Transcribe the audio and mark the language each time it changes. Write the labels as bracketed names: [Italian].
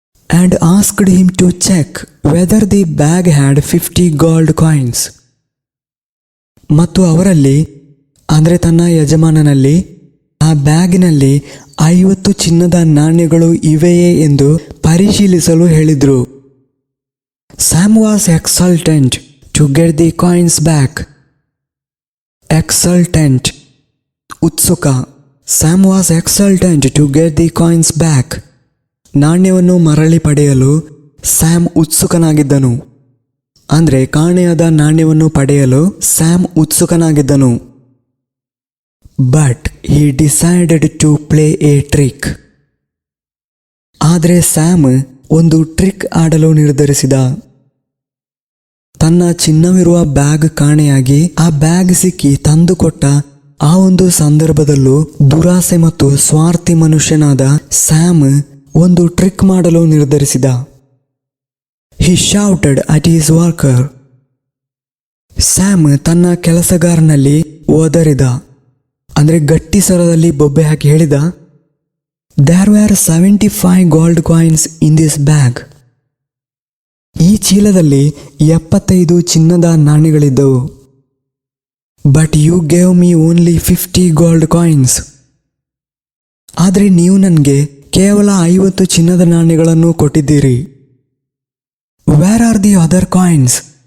[English] And asked him to check whether the bag had 50 gold coins. [Kannada] ಮತ್ತು ಅವರಲ್ಲಿ ಅಂದರೆ ತನ್ನ ಯಜಮಾನನಲ್ಲಿ ಆ ಬ್ಯಾಗಿನಲ್ಲಿ 50 ಚಿನ್ನದ ನಾಣ್ಯಗಳು ಇವೆಯೇ ಎಂದು ಪರಿಶೀಲಿಸಲು ಹೇಳಿದರು. [English] Sam was exultant to get the coins back. Exultant. ಉತ್ಸುಕ. Sam was exultant to get the coins back. [Kannada] ನಾಣ್ಯವನ್ನು ಮರಳಿ ಪಡೆಯಲು ಸ್ಯಾಮ್ ಉತ್ಸುಕನಾಗಿದ್ದನು. ಅಂದರೆ ಕಾಣೆಯಾದ ನಾಣ್ಯವನ್ನು ಪಡೆಯಲು Sam ಉತ್ಸುಕನಾಗಿದ್ದನು. [English] But he decided to play a trick. [Kannada] ಆದರೆ ಸ್ಯಾಮ್ ಒಂದು ಟ್ರಿಕ್ ಆಡಲು ನಿರ್ಧರಿಸಿದ. ತನ್ನ ಚಿನ್ನವಿರುವ ಬ್ಯಾಗ್ ಕಾಣೆಯಾಗಿ ಆ ಬ್ಯಾಗ್ ಸಿಕ್ಕಿ ತಂದುಕೊಟ್ಟ ಆ ಒಂದು ಸಂದರ್ಭದಲ್ಲೂ ದುರಾಸೆ ಮತ್ತು ಸ್ವಾರ್ಥಿ ಮನುಷ್ಯನಾದ ಸ್ಯಾಮ್ ಒಂದು ಟ್ರಿಕ್ ಮಾಡಲು ನಿರ್ಧರಿಸಿದ. [English] He shouted at his worker. [Kannada] Sam ತನ್ನ ಕೆಲಸಗಾರನಲ್ಲಿ ಒದರಿದ, ಅಂದರೆ ಗಟ್ಟಿ ಸ್ವರದಲ್ಲಿ ಬೊಬ್ಬೆ ಹಾಕಿ ಹೇಳಿದ, [English] There were 75 gold coins in this bag. [Kannada] ಈ ಚೀಲದಲ್ಲಿ 75 ಚಿನ್ನದ ನಾಣ್ಯಗಳಿದ್ದವು. [English] But you gave me only 50 gold coins. [Kannada] ಆದರೆ ನೀವು ನನಗೆ ಕೇವಲ 50 ಚಿನ್ನದ ನಾಣ್ಯಗಳನ್ನು ಕೊಟ್ಟಿದ್ದೀರಿ. [English] Where are the other coins?